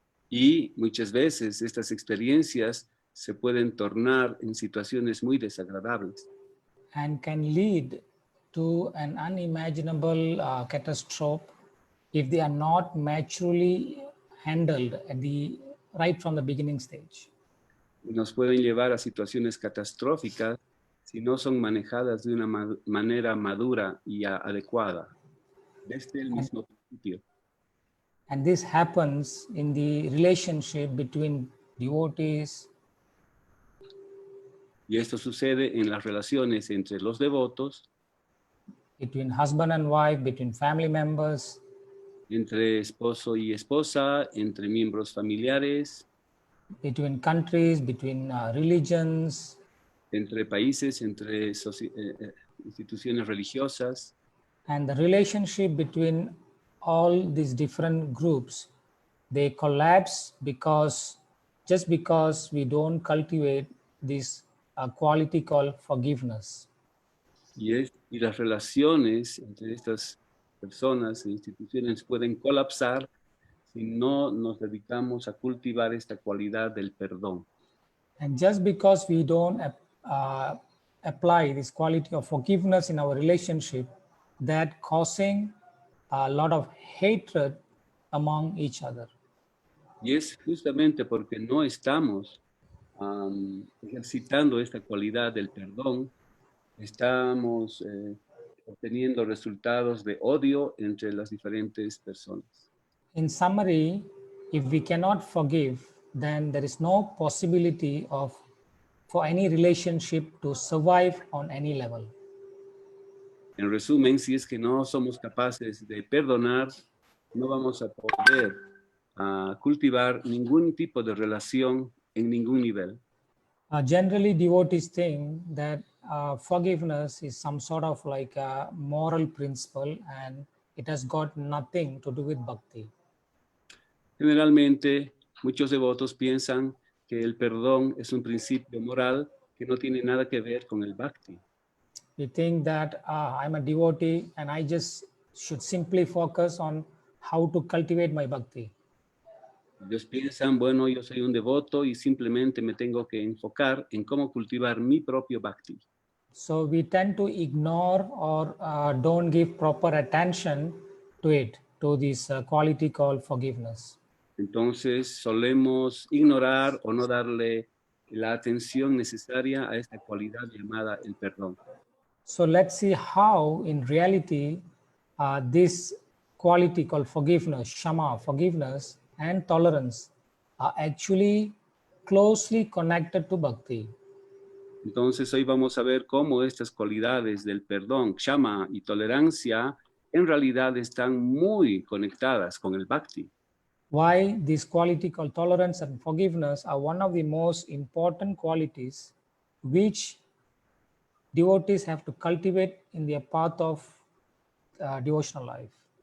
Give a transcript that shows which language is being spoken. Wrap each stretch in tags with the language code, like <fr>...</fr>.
<es>Y muchas veces estas experiencias se pueden tornar en situaciones muy desagradables.</es> <en>And can lead to an unimaginable catastrophe if they are not maturely handled right from the beginning stage.</en> <es>Y nos pueden llevar a situaciones catastróficas si no son manejadas de una manera madura y adecuada, desde el mismo principio.</es> <en>And this happens in the relationship between devotees,</en> <es>Y esto sucede en las relaciones entre los devotos,</es> <en>between husband and wife, between family members,</en> <es>entre esposo y esposa, entre miembros familiares,</es> <en>between countries, between religions,</en> <es>entre países, entre instituciones religiosas.</es> <en>and the relationship between all these different groups, they collapse just because we don't cultivate this quality called forgiveness.</en> <es>Y las relaciones entre estas personas e instituciones pueden colapsar si no nos dedicamos a cultivar esta cualidad del perdón.</es> <en>And just because we don't apply this quality of forgiveness in our relationship, that causing a lot of hatred among each other.</en> <es>Y es justamente porque no estamos ejercitando esta cualidad del perdón, estamos obteniendo resultados de odio entre las diferentes personas.</es> <en>In summary, if we cannot forgive, then there is no possibility for any relationship to survive on any level.</en> <es>En resumen, si es que no somos capaces de perdonar, no vamos a poder cultivar ningún tipo de relación en ningún nivel.</es> <en>Generally, devotees think that forgiveness is some sort of like a moral principle and it has got nothing to do with bhakti.</en> <es>Generalmente, muchos devotos piensan que el perdón es un principio moral que no tiene nada que ver con el bhakti.</es> <en>We think that I'm a devotee and I just should simply focus on how to cultivate my bhakti.</en> <es>Ellos piensan, bueno, yo soy un devoto y simplemente me tengo que enfocar en cómo cultivar mi propio bhakti.</es> <en>So we tend to ignore or don't give proper attention to it, to this quality called forgiveness.</en> <es>Entonces solemos ignorar o no darle la atención necesaria a esta cualidad llamada el perdón.</es> <en>So let's see how in reality this quality called forgiveness, shama, forgiveness, and tolerance are actually closely connected to bhakti.</en> <es>Entonces hoy vamos a ver cómo estas cualidades del perdón, ksama y tolerancia en realidad están muy conectadas con el bhakti.</es> <en>Why this quality called tolerance and forgiveness are one of the most important qualities which devotees have to cultivate in their path of devotional life.</en>